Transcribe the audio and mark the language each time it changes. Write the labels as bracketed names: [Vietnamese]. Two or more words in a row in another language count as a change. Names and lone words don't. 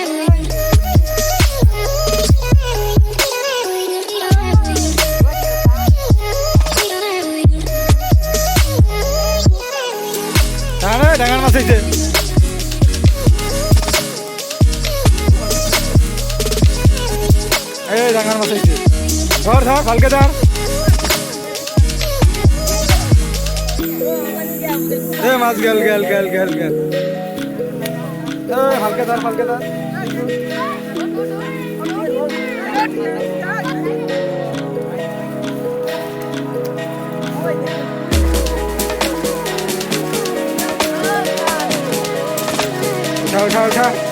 [Assamese] ডাঙৰ মাছ আহিছে। এই ডাঙৰ মাছ আহিছে, ধৰ ধৰ ভালকে ধৰ। মাছ গেল গেল গেল গেল গেল। ভালকে ধর ভালকে ধর। উঠা উঠা উঠা।